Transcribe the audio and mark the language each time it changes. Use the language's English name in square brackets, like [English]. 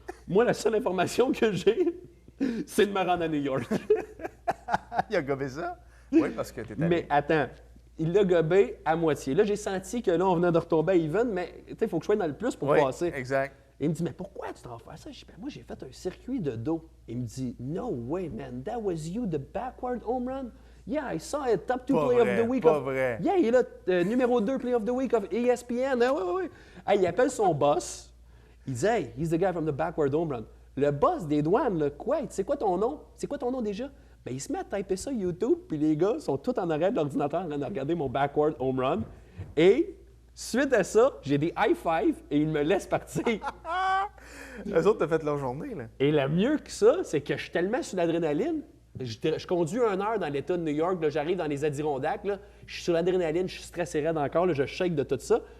[French] Moi, la seule information que j'ai, c'est de me rendre à New York. Il a gobé ça? Oui, parce que tu étais. Mais attends, il l'a gobé à moitié. Là, j'ai senti que là, on venait de retomber à even, mais il faut que je sois dans le plus pour passer. Exact. Et il me dit, mais pourquoi tu t'en fais ça? Je dis, moi, j'ai fait un circuit de dos. Il me dit, [English] no way, man, that was you, the backward home run? Yeah, I saw it, top 2 play of the week. [French] Pas vrai. [English] Yeah, [French] il est là, numéro [English] 2 play of the week of ESPN. [French] Ah, oui. Hey, il appelle son boss. Il dit, [English] hey, he's the guy from the backward home run. [French] Le boss des douanes, là, quoi? C'est quoi ton nom? C'est quoi ton nom déjà? Ben, il se met à typer ça YouTube, puis les gars sont tous en arrière de l'ordinateur en train de regarder mon backward home run. Et suite à ça, j'ai des high five et ils me laissent partir. Eux autres, t'as fait leur journée, là. Et le mieux que ça, c'est que je suis tellement sur l'adrénaline. Je conduis 1 heure dans l'État de New York, là, j'arrive dans les Adirondacks, là, je suis sur l'adrénaline, je suis stressé raide encore, là, je shake de tout ça.